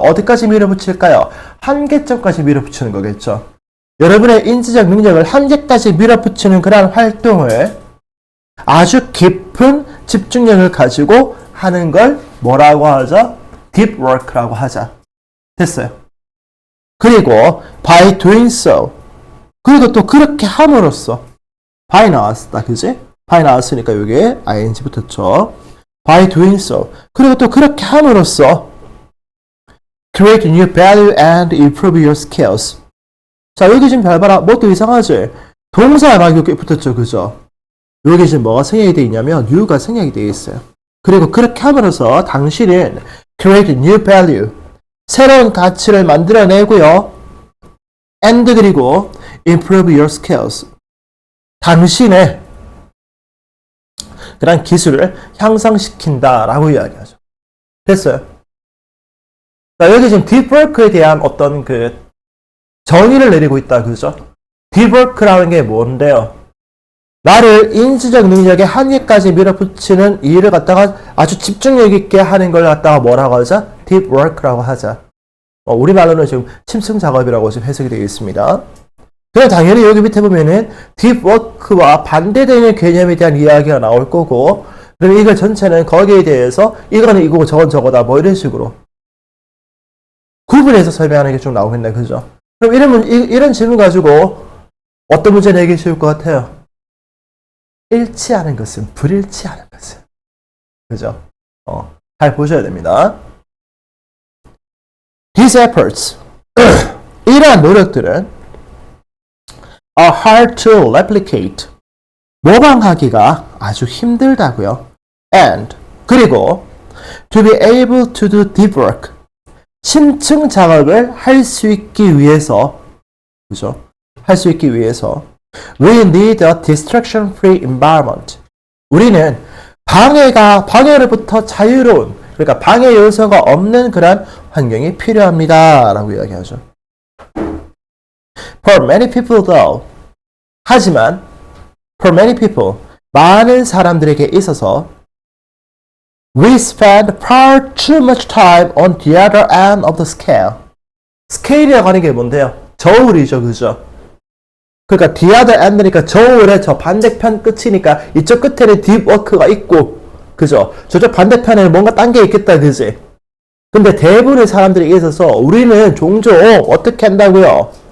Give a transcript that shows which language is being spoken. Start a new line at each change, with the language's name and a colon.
Korean: 어디까지 밀어붙일까요? 한계점까지 밀어붙이는 거겠죠. 여러분의 인지적 능력을 한계까지 밀어붙이는 그런 활동을 아주 깊은 집중력을 가지고 하는 걸 뭐라고 하죠? Deep work라고 하자. 됐어요.
English: 그리고 by doing so.
Korean: 그리고 또 그렇게 함으로써 by 나왔다. 그지? by 나왔으니까 여기에 ing 붙었죠.
English: by doing so.
Korean: 그리고 또 그렇게 함으로써
English: create new value and improve your skills.
Korean: 자, 여기 지금 잘 봐라. 뭐 또 이상하지? 동사 막 이렇게 붙었죠. 그죠? 여기 지금 뭐가 생략이 되어 있냐면 new가 생략이 되어 있어요. 그리고 그렇게 함으로써 당신은
English: create new value.
Korean: 새로운 가치를 만들어내고요.
English: and
Korean: 그리고
English: improve your skills.
Korean: 당신의 그런 기술을 향상시킨다라고 이야기하죠. 됐어요? 자, 여기 지금 deep work에 대한 어떤 그 정의를 내리고 있다. 그죠? deep work라는 게 뭔데요? 나를 인지적 능력의 한계까지 밀어붙이는 이 일을 갖다가 아주 집중력 있게 하는 걸 갖다가 뭐라고 하자? deep work라고 하자. 우리말로는 지금 심층 작업이라고 지금 해석이 되어 있습니다. 그럼 당연히 여기 밑에 보면은 deep work와 반대되는 개념에 대한 이야기가 나올 거고, 그럼 이걸 전체는 거기에 대해서 이거는 이거고 저건 저거다 뭐 이런 식으로 구분해서 설명하는 게 좀 나오겠네. 그죠? 그럼 이런 질문 가지고 어떤 문제 내기 쉬울 것 같아요? 일치하는 것은 불일치하는 것은. 그죠? 잘 보셔야 됩니다.
English: These efforts
Korean: 이러한 노력들은
English: are hard to replicate
Korean: 모방하기가 아주 힘들다고요.
English: And
Korean: 그리고
English: to be able to do deep work
Korean: 심층 작업을 할 수 있기 위해서 그죠? 할 수 있기 위해서
English: we need a distraction-free environment.
Korean: 우리는 방해로부터 자유로운, 그러니까 방해 요소가 없는 그런 환경이 필요합니다. 라고 이야기하죠.
English: For many people though,
Korean: 하지만
English: for many people,
Korean: 많은 사람들에게 있어서
English: we spend far too much time on the other end of the scale.
Korean: 스케일이라고 하는 게 뭔데요? 저울이죠. 그죠? 그러니까 the other end니까 저울의 저 반대편 끝이니까 이쪽 끝에는 deep work가 있고 그죠? 저쪽 반대편에는 뭔가 딴 게 있겠다. 그지? 근데 대부분의 사람들에게 있어서 우리는 종종 어떻게 한다고요?